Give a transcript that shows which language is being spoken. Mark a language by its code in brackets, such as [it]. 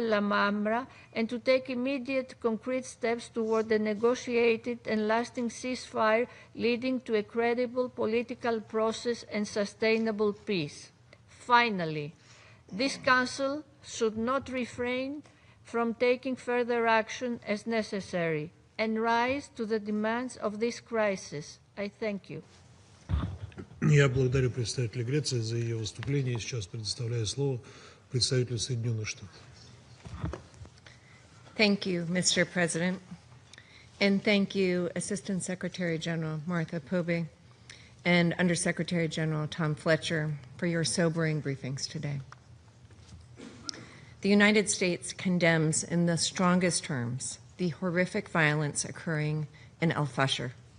[en] Lamamra, and to take immediate concrete steps toward a negotiated and lasting ceasefire leading to a credible political process and sustainable peace. Finally, this Council should not refrain from taking further action as necessary and rise to the demands of this crisis. I thank you. [ru] Я благодарю представителя Греции за ее выступление. Сейчас предоставляю слово представителю Соединенных Штатов. [en] Thank you, Mr. President, and thank you, Assistant Secretary General Martha Pobe. and Undersecretary General Tom Fletcher for your sobering briefings today. The United States condemns in the strongest terms the horrific violence occurring in al-Fashir.